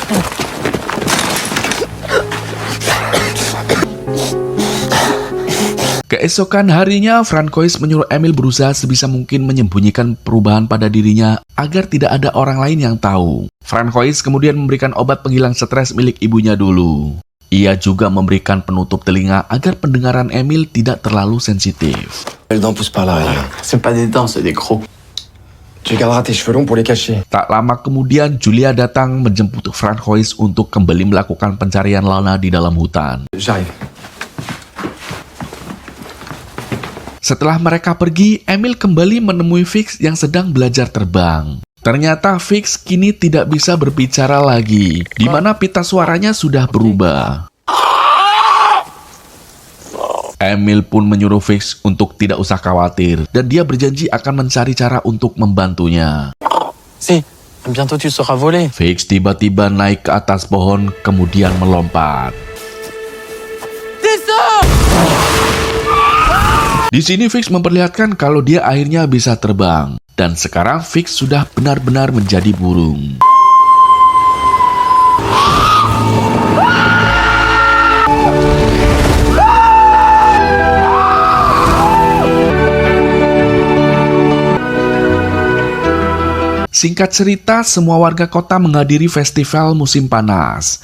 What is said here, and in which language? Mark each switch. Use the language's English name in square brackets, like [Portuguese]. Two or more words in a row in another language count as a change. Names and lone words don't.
[Indonesian] Keesokan harinya, Francois menyuruh Emil berusaha sebisa mungkin menyembunyikan perubahan pada dirinya agar tidak ada orang lain yang tahu. Francois kemudian memberikan obat penghilang stres milik ibunya dulu. Ia juga memberikan penutup telinga agar pendengaran Emil tidak terlalu sensitif. [French] Les dents poussent par l'arrière. C'est pas des dents, c'est des crocs. Tu garderas tes cheveux longs pour les cacher. [Indonesian] Tak lama kemudian, Julia datang menjemput Francois untuk kembali melakukan pencarian Lana di dalam hutan. [French] J'arrive. [Indonesian] Setelah mereka pergi, Emil kembali menemui Fix yang sedang belajar terbang. Ternyata Fix kini tidak bisa berbicara lagi, di mana pita suaranya sudah berubah. Emil pun menyuruh Fix untuk tidak usah khawatir, dan dia berjanji akan mencari cara untuk membantunya. [French] Si, bientôt tu sauras voler. [Indonesian] Fix tiba-tiba naik ke atas pohon, kemudian melompat. Di sini Fix memperlihatkan kalau dia akhirnya bisa terbang. Dan sekarang Fix sudah benar-benar menjadi burung. Singkat cerita, semua warga kota menghadiri festival musim panas.